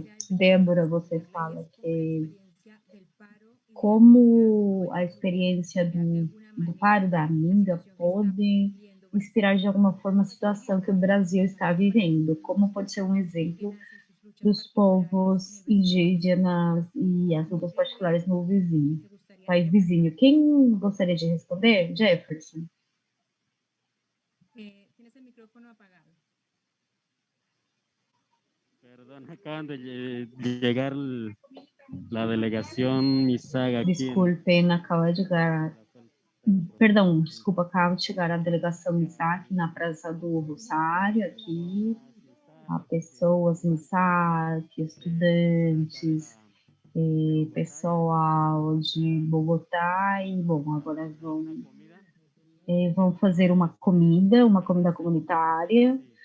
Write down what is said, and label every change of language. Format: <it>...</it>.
<pt>Débora, você fala que como a experiência do Paro da Minga pode inspirar de alguma forma a situação que o Brasil está vivendo, como pode ser um exemplo dos povos indígenas e as lutas particulares no país vizinho. Quem gostaria de responder? Jefferson.</pt> <es>Tienes el micrófono apagado. Perdón, acaban de llegar la delegación Misaga aquí.</es> <pt>Desculpem, acaba de chegar. Perdão, desculpa, acaba de chegar a delegação MISAC na Praça do Rosário, aqui. Há pessoas MISAC, estudantes, pessoal de Bogotá e, bom, agora vão fazer uma comida comunitária.</pt>